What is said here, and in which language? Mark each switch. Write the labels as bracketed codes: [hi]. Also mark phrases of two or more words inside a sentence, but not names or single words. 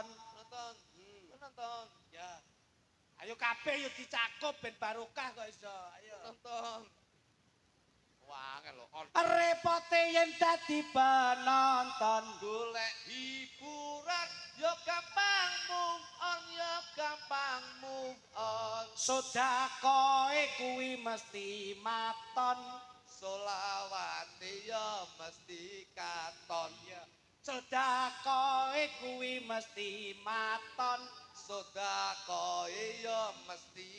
[jv] Penonton, penonton, ya ayo kabeh yo dicakup ben barokah kok iso ayo penonton. Wah, lho on. repote yen dadi penonton Golek hiburan yo gampang [en] move on, [jv] yo gampang [en] move on. [jv] sedekahe kuwi mesti maton Solawate yo mesti katon. sedekahe kuwi mesti maton Sedekahe yo mesti